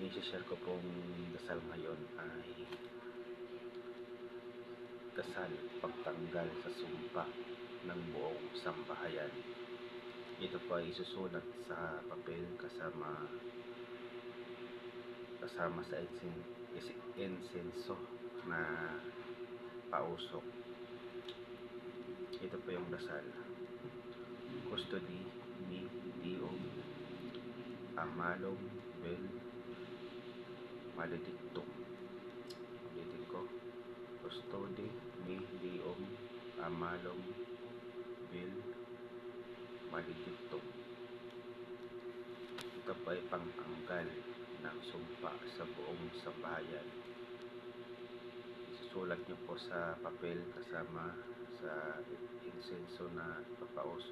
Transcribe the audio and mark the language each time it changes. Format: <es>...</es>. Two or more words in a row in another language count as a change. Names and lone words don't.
<tl>i-share ko pong dasal ngayon ay dasal pagtanggal sa sumpa ng buong sambahayan. Ito po ay isusulat sa papel kasama sa insenso na pausok. Ito po yung dasal.</tl> <la>Custodi mi Dio amalum vel maledictum.</la> <tl>Ulitin ko.</tl> <la>Custodi mi Dio amalum vel maledictum.</la> <tl>Ito po ay pangtanggal ng sumpa sa buong sambahayan. Isusulat niyo po sa papel kasama sa insenso na papausok.</tl>